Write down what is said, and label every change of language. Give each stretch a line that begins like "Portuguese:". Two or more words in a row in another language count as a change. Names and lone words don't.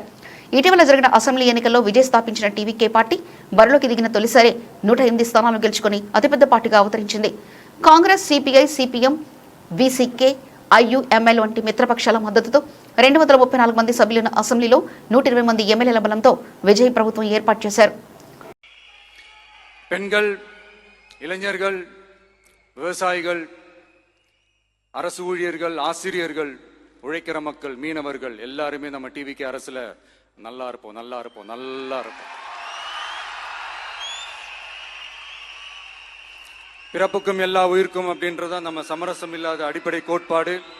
Telugu: ఇటీవల జరిగిన అసెంబ్లీ ఎన్నికల్లో విజయ్ స్థాపించిన టీవీకే పార్టీ బరిలోకి దిగిన తొలిసారి 108 స్థానాలు గెలుచుకుని అతిపెద్ద పార్టీగా అవతరించింది. కాంగ్రెస్, సిపిఐ, సిపిఎం, విసికే, ఐయుఎంఎల్ వంటి మిత్రపక్షాల మద్దతుతో 234 మంది సభ్యులున్న అసెంబ్లీలో 120 మంది ఎమ్మెల్యేల బలంతో విజయ్ ప్రభుత్వం ఏర్పాటు చేశారు.
Tamil: பெண்கள், இளைஞர்கள், விவசாயிகள், அரசு ஊழியர்கள், ஆசிரியர்கள், உழைக்கிற மக்கள், மீனவர்கள் எல்லாருமே நம்ம டிவிக்கு அரசுல நல்லா இருப்போம், நல்லா இருப்போம், நல்லா இருப்போம். பிறப்புக்கும் எல்லா உயிர்க்கும் அப்படின்றதான் நம்ம சமரசம் இல்லாத அடிப்படை கோட்பாடு.